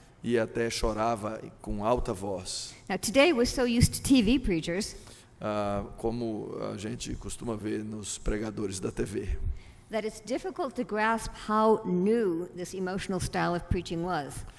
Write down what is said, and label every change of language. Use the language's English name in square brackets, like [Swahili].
[Portuguese] e até chorava com alta voz. [English] Now, today we're so used to TV preachers [Portuguese] Como a gente costuma ver nos pregadores da TV. [English] that it's difficult to grasp how new this emotional style of preaching was.